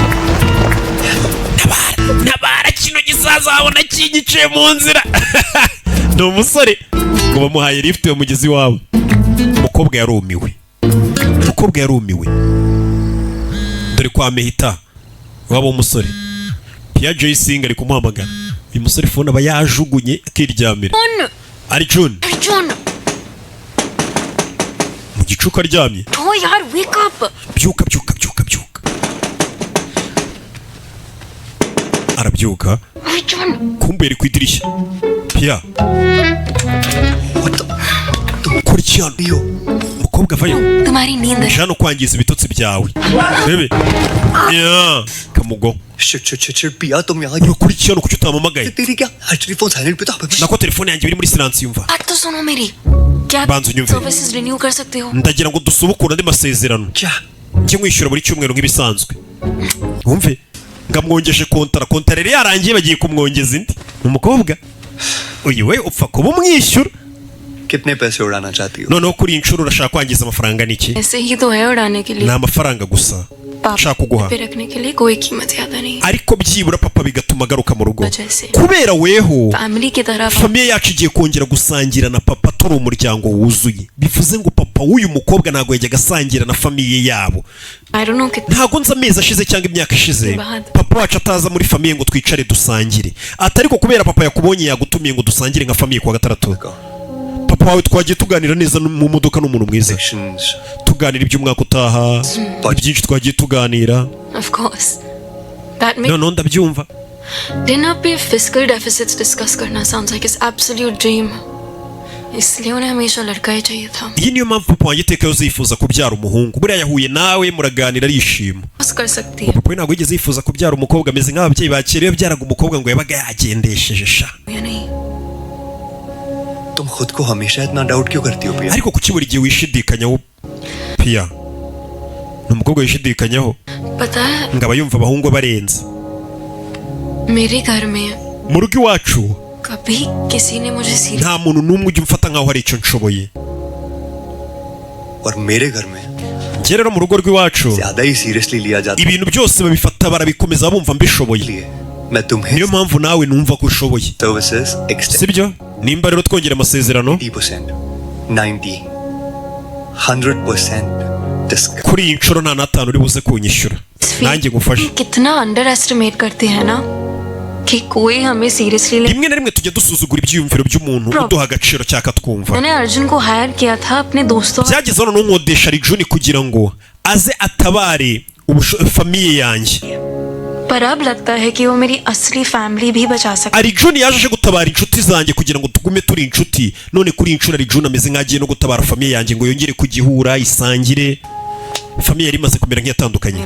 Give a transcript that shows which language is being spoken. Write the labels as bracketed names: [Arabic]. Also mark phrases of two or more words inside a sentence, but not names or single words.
[Kinyarwanda] nabara kino gisaza abona kinyice mu nzira ni umusore ngo bamuhaye lift yo mugezi wabo umukobwa yarumiwe dore kwa mehita waba umusore Pia Joyce ari kumuhamagara uyu musore phone aba yajugunye akiryamira Arjun mu gicuka aryamye [Hindi] तो यार [English] wake up [Kinyarwanda] byuka arabyuka kumbe ari ku idirishya Pia kurikirana mukobwa vayo [Hindi] तुम्हारी नींद [Kinyarwanda] jano kwangiza ibitotsi byawe bebe kamugo [Hindi] पिया तुम यहाँ [Kinyarwanda] ukurikirana kuki utamamagaye [Hindi] तेरी क्या [English] actually phone silent [Hindi] पे था [Kinyarwanda] nako telefone yanjye biri muri silence yumva [Hindi] बात तो सुनो मेरी क्या [Kinyarwanda] banza unyumve [English] services renew [Hindi] कर सकते हो [Kinyarwanda] ndagira ngo dusubukure andi masezerano njye nkwishyura buri cyumweru nk'ibisanzwe wumve ngamwongeje kontara rero yarangiye bagiye kumwongeza indi ni umukobwa uyu we upfa kuba umwishyura [Hindi] कितने पैसे उड़ाना चाहती हो [Kinyarwanda] noneho kuri inshuro urashaka kwangiza amafaranga niki [Hindi] ऐसे ही तो है उड़ाने के लिए [Kinyarwanda] ni amafaranga gusa nshaka kuguha [Hindi] पे रखने के लिए कोई कीमत ज्यादा नहीं [Kinyarwanda] ariko byibura papa bigatuma agaruka mu rugo [Hindi] वजह से [Kinyarwanda] kubera weho [Hindi] फैमिली की तरह [Kinyarwanda] famiye yacu igiye kongera gusangira na papa turi umuryango wuzuye bivuze ngo papa w'uyu mukobwa ntago yajyaga asangira na famiye yabo [English] I don't know कितना [Kinyarwanda] ntago nzi amezi ashize cyangwa imyaka ishize papa wacu ataza muri famiye ngo twicare dusangire atariko kubera papa yakubonye yagutumiye ngo dusangire nka famiye kwa gatandatu papa wawe twagiye tuganira neza mu modoka n'umuntu mwiza tuganira iby'umwaka utaha byinshi twagiye tuganira [English] of course that makes [Kinyarwanda] no ndabyumva [Hindi] dinner पे [English] fiscal deficits discuss [Hindi] करना [English] sounds like his absolute dream [Hindi] इसलिए उन्हें हमेशा लड़का ही चाहिए था [Kinyarwanda] iyi niyo mpamvu papa wanjye iteka yose yifuza kubyara umuhungu buriya yahuye nawe muraganira arishima [Hindi] कर सकती है [Kinyarwanda] papa we ntabwo yigeze yifuza kubyara umukobwa ameze nk'ababyeyi ba kera iyo byaraga umukobwa ngo yabaga yagendesheje sha [Hindi] या नहीं तुम खुद को हमेशा इतना डाउट क्यों करती हो पिया [Kinyarwanda] ariko kuki buri gihe wishidikanyaho piya ni umukobwa wishidikanyaho [Hindi] पता है [Kinyarwanda] ngo aba yumva abahungu barenze [Hindi] मेरे घर में [Kinyarwanda] mu rugo iwacu [Hindi] कभी किसी ने मुझे सीरियस [Kinyarwanda] nta muntu n'umwe ujya umfata nk'aho hari icyo nshoboye [Hindi] और मेरे घर में [Kinyarwanda] njye rero mu rugo rw'iwacu [Hindi] ज्यादा ही सीरियसली लिया जाता [Kinyarwanda] ibintu byose babifata barabikomeza bumva mbishoboye [Hindi] है मैं तुम्हें [Kinyarwanda] niyo mpamvu nawe numva ko ushoboye [English] services extend [Kinyarwanda] sibyo nimba rero twongera amasezerano [Hindi] 80% 90 100% डिस्काउंट [Kinyarwanda] kuri iyi nshuro nta n'atanu uri buze kunyishyura nanjye ngufashe [Hindi] कितना [English] under estimate [Hindi] करते हैं ना कि कोई हमें सीरियसली ले [Kinyarwanda] rimwe na rimwe tujya dusuzugura ibyiyumviro by'umuntu uduha agaciro cyaka twumva [Hindi] मैंने अर्जुन को हायर किया था अपने दोस्तों [Kinyarwanda] byageze hano nkodesha Rijuni kugira ngo aze atabare famiye yanjye [Hindi] पर अब लगता है कि वो मेरी असली फैमिली भी बचा सकता [Kinyarwanda] Rijuni yaje aje gutabara inshuti zanjye kugira ngo tugume turi inshuti none kuri iyi nshuro Rijuni ameze nk'agiye no gutabara famiye yanjye ngo yongere kugihura isangire famiye yari imaze kumera nk'iyatandukanye